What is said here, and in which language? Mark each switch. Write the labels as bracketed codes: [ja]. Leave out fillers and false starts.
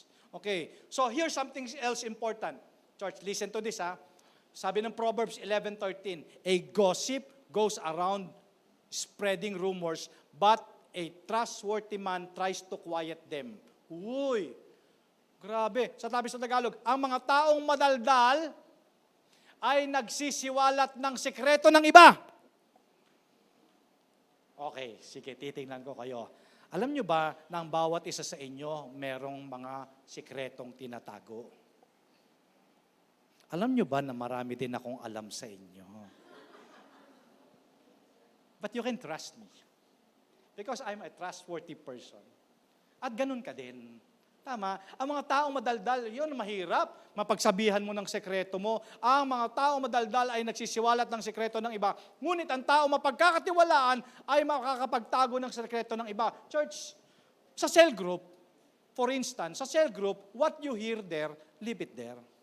[en] Okay, so here's something else important. Church, listen to this Sabi ng Proverbs 11:13, a gossip goes around spreading rumors, but a trustworthy man tries to quiet them. [tl] Uy, grabe. Sa Tagalog, ang mga taong madaldal ay nagsisiwalat ng sekreto ng iba. Okay, sige, titingnan ko kayo. Alam nyo ba na ang bawat isa sa inyo merong mga sikretong tinatago? Alam nyo ba na marami din akong alam sa inyo? [en] But you can trust me. Because I'm a trustworthy person. [tl] At ganun ka din. Tama? Ang mga taong madaldal, yun mahirap. Mapagsabihan mo ng sekreto mo. Ang mga taong madaldal ay nagsisiwalat ng sekreto ng iba. Ngunit ang tao mapagkakatiwalaan ay makakapagtago ng sekreto ng iba. [en] Church, sa cell group, for instance, sa cell group, what you hear there, leave it there.